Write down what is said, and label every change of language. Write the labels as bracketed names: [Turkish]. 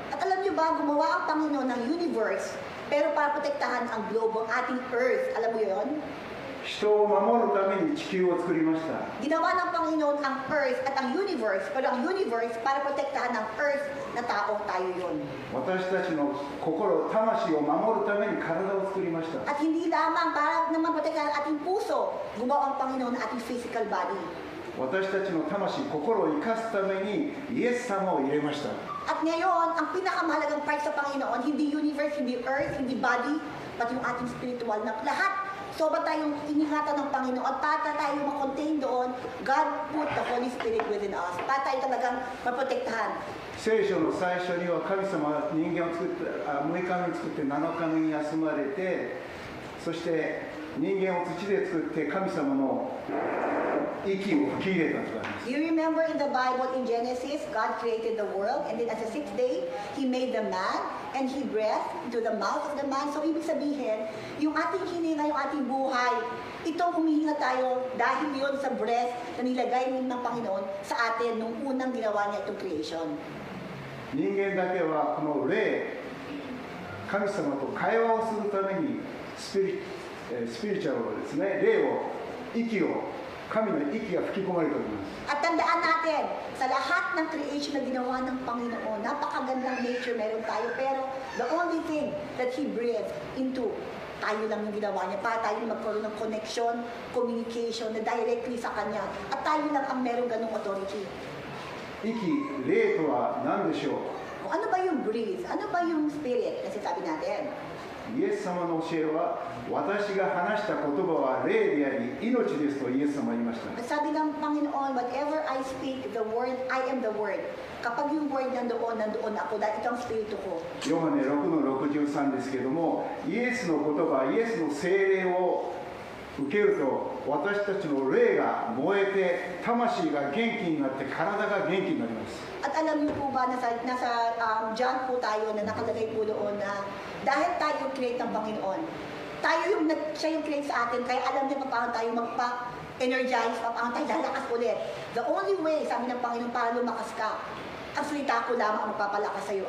[Filipino] At alam niyo ba, gumawa ang Panginoon ng universe, pero para protektahan ang globo, ang ating earth. Alam mo yon? [Japanese] 人を守るために地球を作りました。 [Filipino] Ginawa ng Panginoon ang earth at ang universe, pero ang universe para protektahan ng earth na tao, tayo yon. [Japanese] 私たちの心、魂を守るために体を作りました。 [Filipino] At hindi lamang para naman protektahan ang ating puso, gumawa ang Panginoon ng ating physical body. [Japanese] 私たちの魂、心を生かすためにイエス様を入れました。 [Filipino] At ngayon, ang pinakamahalagang part sa Panginoon, hindi universe, hindi earth, hindi body, but yung ating spiritual na lahat Sobra tayong iningatan ng Panginoon at para tayo makontain doon, [English] God put the Holy Spirit within us. [Filipino] Para tayo talagang maprotektahan. [Japanese] 聖書の最初には神様は人間を作って6日目に作って7日目に休まれて、そして人間を土で作って神様の息を吹き入れたとあります。 [English] You remember in the Bible in Genesis, God created the world and then at the sixth day, He made the man and He breathed into the mouth of the man. [Filipino] So ibig sabihin, yung ating hininga, yung ating buhay, itong humihinga tayo dahil yun sa breath na nilagay ng Panginoon sa atin nung unang ginawa niya itong creation. [Japanese] 人間だけはこの霊、神様と会話をするためにスピリチュアルをですね、霊を、息を、神の息が吹き込まれております。 [Filipino] At tandaan natin, sa lahat ng creation na ginawa ng Panginoon, napakagandang nature meron tayo, pero [English] the only thing that He breathed into, [Filipino] tayo lang yung ginawa niya para tayo magkaroon ng connection, communication na directly sa Kanya. At tayo lang ang meron ganong authority. [Japanese] 息、霊とは何でしょう。 [Filipino] Kung ano ba yung breathe? Ano ba yung spirit na sinasabi natin? [Japanese] イエス様の教えは、私が話した言葉は霊であり命ですとイエス様は言いました。 [Filipino] Sabi ng Panginoon, [English] whatever I speak, the word, I am the word. [Filipino] Kapag yung word nandoon ako dahil ito ang spirito ko. [Japanese] ヨハネ6の63ですけども、イエスの言葉、イエスの聖霊を受けると、私たちの霊が燃えて、魂が元気になって、体が元気になります。 [Filipino] At alam niyo po ba, nasa John po tayo na nakalagay po doon na dahil tayo create ng Panginoon, siya yung create sa atin, kaya alam niya paano tayo magpa-energize, paano tayo lalakas ulit. [English] The only way, [Filipino] sabi ng Panginoon, para lumakas ka, ang salita ko lamang ang magpapalakas sa'yo.